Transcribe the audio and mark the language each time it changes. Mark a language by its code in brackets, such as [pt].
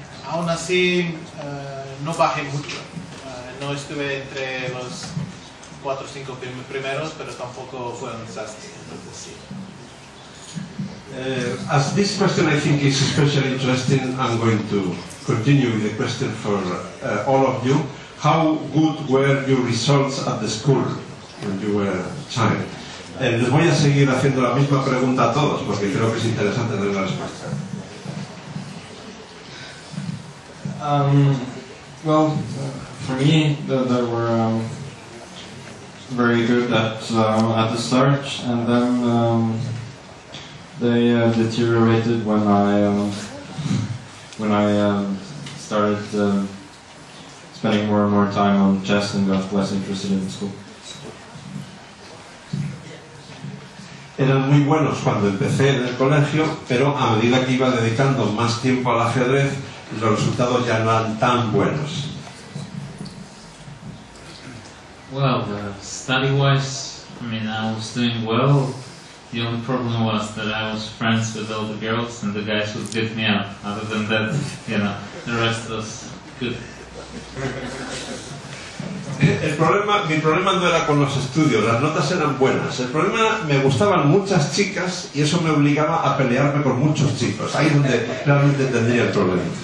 [es] Aún así no bajé mucho, no estuve entre los 4 o 5 primeros, pero tampoco fue un desastre, entonces sí. [en] As this question I think is especially interesting, I'm going to continue with the question for all of you. How good were your results at the school when you were a child? [es] Les voy a seguir haciendo la misma pregunta a todos porque creo que es interesante tener la respuesta. [en] Well, for me, they were very good at the start, and then they deteriorated when I started spending more and more time on chess and got less interested in school. [es] Eran muy buenos cuando empecé en el colegio, pero a medida que iba dedicando más tiempo al ajedrez, los resultados ya no eran tan buenos. [en] Well, study-wise, I mean, I was doing well. The only problem was that I was friends with all the girls and the guys would beat me up. Other than that, you know, the rest was good. [es] Mi problema no era con los estudios, las notas eran buenas. El problema, me gustaban muchas chicas y eso me obligaba a pelearme con muchos chicos. Ahí es donde realmente tendría el problema.